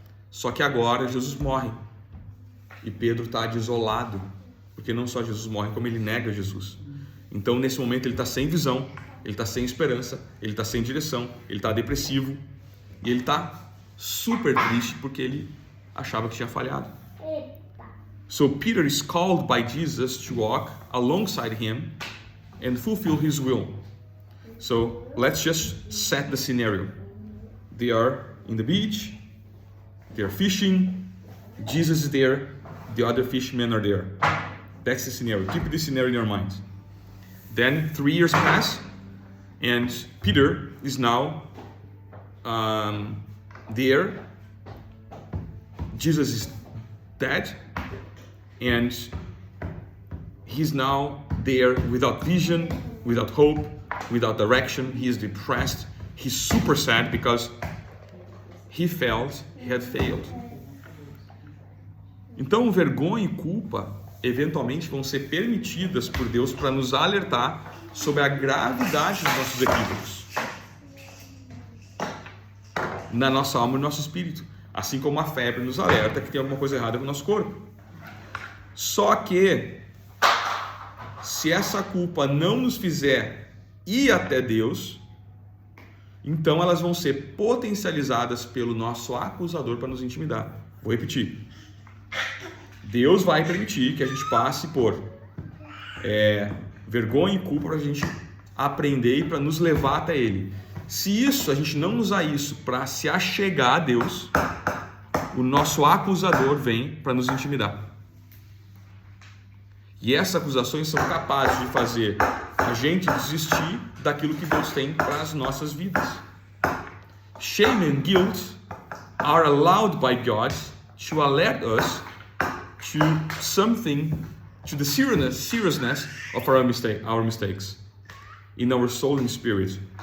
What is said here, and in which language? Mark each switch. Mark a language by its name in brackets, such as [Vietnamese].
[Portuguese] Só que agora Jesus morre e Pedro está desolado, porque não só Jesus morre, como ele nega Jesus. Então nesse momento ele está sem visão, ele está sem esperança, ele está sem direção, ele está depressivo e ele está super triste porque ele achava que tinha falhado. [English] So Peter is called by Jesus to walk alongside him and fulfill his will. So let's just set the scenario. They are in the beach, they are fishing, Jesus is there, the other fishermen are there. That's the scenario. Keep this scenario in your mind. Then 3 years pass and Peter is now there Jesus is dead, and he's now there without vision, without hope, without direction. He is depressed. He's super sad because he felt he had failed. [Portuguese] Então, vergonha e culpa eventualmente vão ser permitidas por Deus para nos alertar sobre a gravidade dos nossos equívocos na nossa alma e no nosso espírito, assim como a febre nos alerta que tem alguma coisa errada com o nosso corpo. Só que se essa culpa não nos fizer ir até Deus, então elas vão ser potencializadas pelo nosso acusador para nos intimidar. Vou repetir. Deus vai permitir que a gente passe por vergonha e culpa para a gente aprender e para nos levar até Ele. Se isso, a gente não usar isso para se achegar a Deus, o nosso acusador vem para nos intimidar. E essas acusações são capazes de fazer a gente desistir daquilo que Deus tem para as nossas vidas. [English] Shame and guilt are allowed by God to alert us to something, to the seriousness of our mistakes in our soul and spirit.